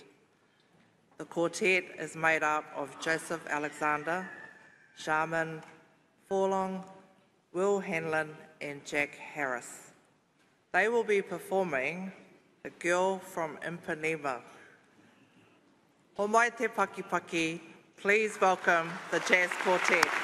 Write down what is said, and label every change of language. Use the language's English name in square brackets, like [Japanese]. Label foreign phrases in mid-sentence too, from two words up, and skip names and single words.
[English] The quartet is made up of Joseph Alexander, Shaman Forlong, Will Hanlon and Jack Harris. They will be performing The Girl from Ipanema. [Māori] Ho mai te pakipaki, [English] please welcome the Jazz Quartet.